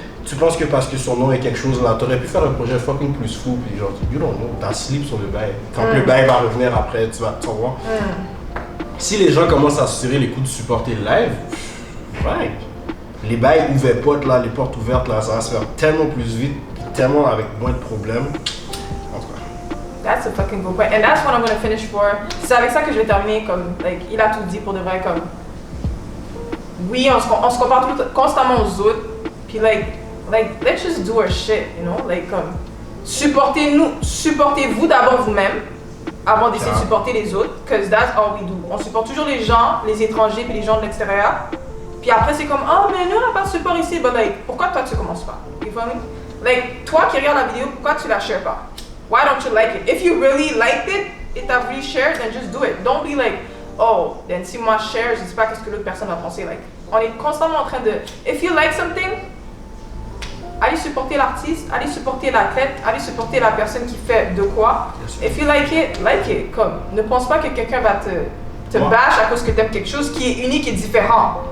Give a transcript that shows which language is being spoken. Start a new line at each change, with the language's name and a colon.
French: Tu penses que parce que son nom est quelque chose là, t'aurais pu faire un projet fucking plus fou, puis genre,
English: you don't know,
French: t'as slip sur le bail. Quand le bail va revenir après, tu vas voir. Si les gens commencent à se tirer les coups de supporter le live, ouais. Les bails ouverts potes là, les portes ouvertes là, ça va se faire tellement plus vite, tellement avec moins de problèmes. En tout cas.
English: That's a fucking good point. And that's what I'm gonna finish for.
French: C'est avec ça que je vais terminer, comme, like, il a tout dit pour de vrai, comme. Oui, on se compare constamment aux autres, puis like,
English: let's just do our shit, you know?
French: Like, comme, supportez-vous d'abord vous-même, avant d'essayer de supporter les autres,
English: because that's all we do.
French: On supporte toujours les gens, les étrangers, puis les gens de l'extérieur. Puis après, c'est comme, oh, mais nous, on n'a pas de support ici. But like, pourquoi toi, tu commences pas?
English: You feel me?
French: Like, toi qui regardes la vidéo, pourquoi tu la shares pas?
English: Why don't you like it? If you really liked it,
French: et t'as
English: really shared, then just do it. Don't be like, oh, then
French: si moi je share, je sais pas qu'est-ce que l'autre personne va penser. Like, on est constamment en train de,
English: if you like something,
French: allez supporter l'artiste, allez supporter l'athlète, allez supporter la personne qui fait de quoi.
English: If you like it.
French: Comme, ne pense pas que quelqu'un va te bâche à cause que t'aimes quelque chose qui est unique et différent.